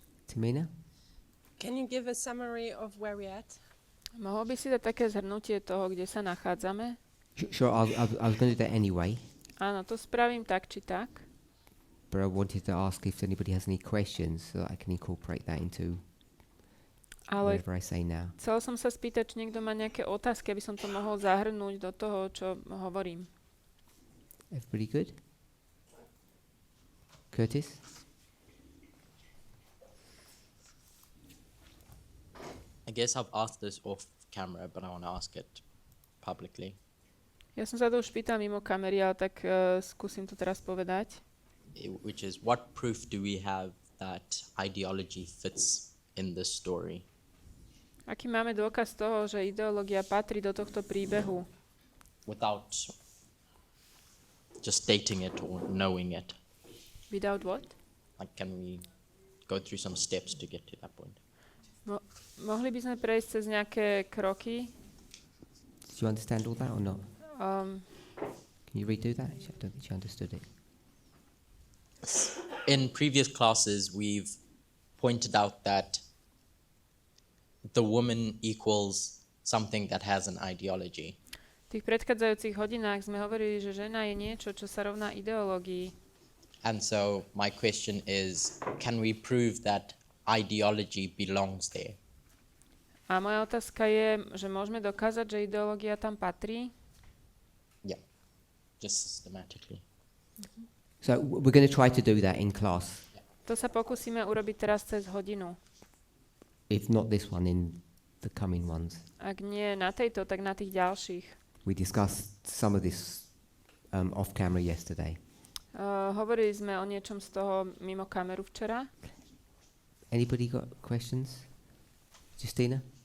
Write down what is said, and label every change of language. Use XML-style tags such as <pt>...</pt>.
<en>Tamina? Can you give a summary of where we're at?</en> <sk>Mohol by si dať také zhrnutie toho, kde sa nachádzame?</sk> <en>Sure, I was going to do that anyway,</en> <sk>Áno, to spravím tak či tak.</sk> <en>but I wanted to ask if anybody has any questions so that I can incorporate that into</en> <sk>Ale</sk> <en>whatever I say now.</en> <sk>chcel som sa spýtať, či niekto má nejaké otázky, aby som to mohol zahrnúť do toho, čo hovorím.</sk> <en>Everybody good? Curtis? I guess I've asked this off camera, but I want to ask it publicly.</en> <sk>Ja som sa to už pýtal mimo kamery, ale tak skúsim to teraz povedať.</sk> <en>Which is, what proof do we have that ideology fits in this story?</en> <sk>Aký máme dôkaz toho, že ideológia patrí do tohto príbehu?</sk> <en>Without just stating it or knowing it. Without what? Like, can we go through some steps to get to that point?</en> <sk>Mohli by sme prejsť cez nejaké kroky?</sk> <en>Do you understand all that or not? Can you redo that? I don't think she understood it. In previous classes, we've pointed out that the woman equals something that has an ideology.</en> <sk>V tých predchádzajúcich hodinách sme hovorili, že žena je niečo, čo sa rovná ideológii.</sk> <en>And so my question is, can we prove that ideology belongs there?</en> <sk>A moja otázka je, že môžeme dokázať, že ideológia tam patrí?</sk> <en>Yeah, just systematically. So we're going to try to do that in class.</en> <sk>To sa pokúsime urobiť teraz cez hodinu.</sk> <en>If not this one, in the coming ones.</en> <sk>Ak nie na tejto, tak na tých ďalších.</sk> <en>We discussed some of this off camera yesterday.</en> <sk>Hovorili sme o niečom z toho mimo kameru včera.</sk> <en>Anybody got questions? Justina?</en>